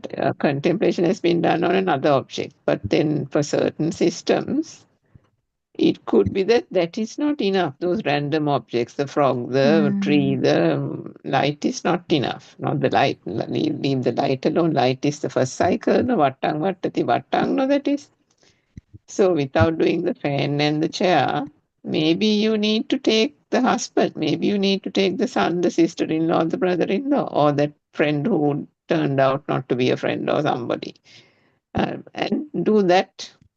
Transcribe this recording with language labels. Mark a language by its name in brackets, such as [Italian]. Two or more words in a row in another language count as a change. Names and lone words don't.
[English] that contemplation has been done on another object. But then for certain systems, it could be that is not enough. Those random objects, the frog, the tree, the light is not enough. Not the light. Leave the light alone. Light is the first cycle. No, [Pali] vattang, vattati, vattang, [English] no, that is. So without doing the fan and the chair, maybe you need to take the husband, maybe you need to take the son, the sister-in-law, the brother-in-law, or that friend who turned out not to be a friend or somebody, and do that.